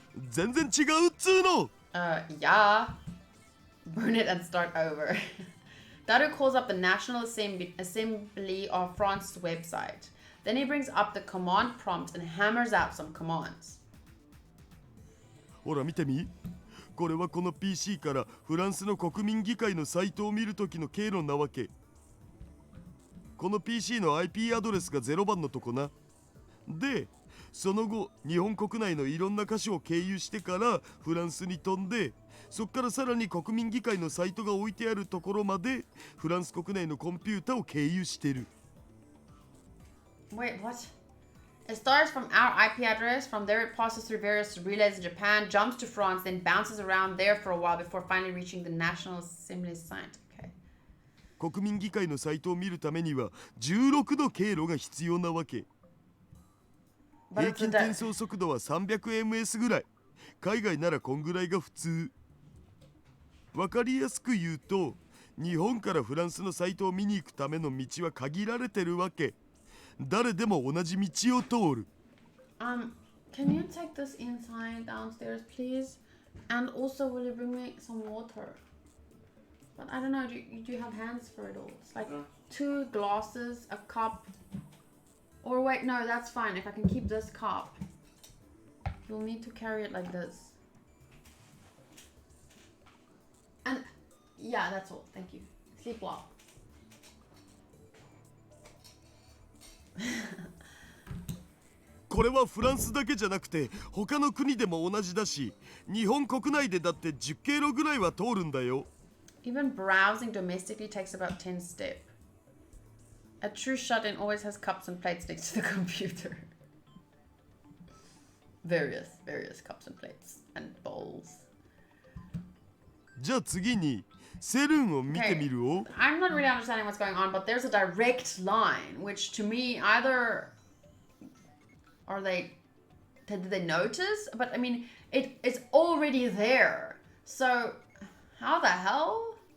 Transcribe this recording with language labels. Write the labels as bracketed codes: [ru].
[ja] 全然違うっつうの。 [en] Yeah. Burn it and start over. Daru calls up the National Assembly of France's website. Then he brings up the command prompt and hammers out some commands. [ja] ほら見てみ。これはこの PC からフランスの国民議会のサイトを見るときの経路なわけ。この PC の IP アドレスが0番のとこな。で、その後日本国内のいろんな箇所を経由してからフランスに飛んで、そこからさらに国民議会のサイトが置いてあるところまでフランス国内のコンピュータを経由してる。 [en] Wait, what? It starts from our IP address. From there, it passes through various relays in Japan, jumps to France, then bounces around there for a while before finally reaching the National Assembly site. Okay. [ja] 国民議会のサイトを見るためには16の経路が必要なわけ。平均転送速度は 300ms ぐらい。海外ならこんぐらいが普通。わかりやすく言うと、日本からフランスのサイトを見に行くための道は限られてるわけ。誰でも同じ道を通る。 [en] Can you take this inside downstairs, please? And also, will you bring me some water? But I don't know, do you have hands for it all? It's like 2 glasses, a cup. Or wait, no, that's fine. If I can keep this cup, you'll need to carry it like this. And Yeah, that's all. Thank you. Sleep well. [ja] これはフランスだけじゃなくて他の国でも同じだし、日本国内でだって10経路ぐらいは通るんだよ。 [en] Even browsing domestically takes about 10 steps. A true shut-in always has cups and plates next to the computer. various cups and plates and bowls. [ja] じゃあ次にセルンを見てみるお。 [en] I'm not really understanding what's going on, but there's a direct line, which to me either are they did they notice? But I mean, it's already there. So how the hell?